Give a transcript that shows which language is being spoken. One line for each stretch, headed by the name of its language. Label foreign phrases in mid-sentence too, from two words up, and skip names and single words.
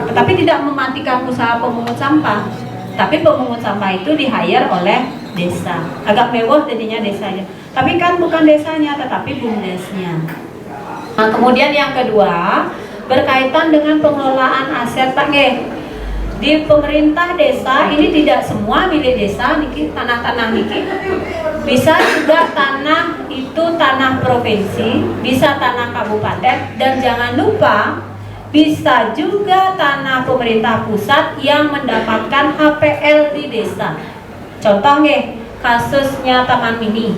Indonesian: Tetapi tidak mematikan usaha pemungut sampah. Tapi pemungut sampah itu di-hire oleh desa. Agak mewah jadinya desanya. Tapi kan bukan desanya, tetapi BUMDesnya. Nah, kemudian yang kedua berkaitan dengan pengelolaan aset Pak Nggih. Di pemerintah desa ini tidak semua milik desa niki, tanah-tanah niki. Bisa juga tanah itu tanah provinsi, bisa tanah kabupaten, dan jangan lupa bisa juga tanah pemerintah pusat yang mendapatkan HPL di desa. Contoh kasusnya Taman Mini.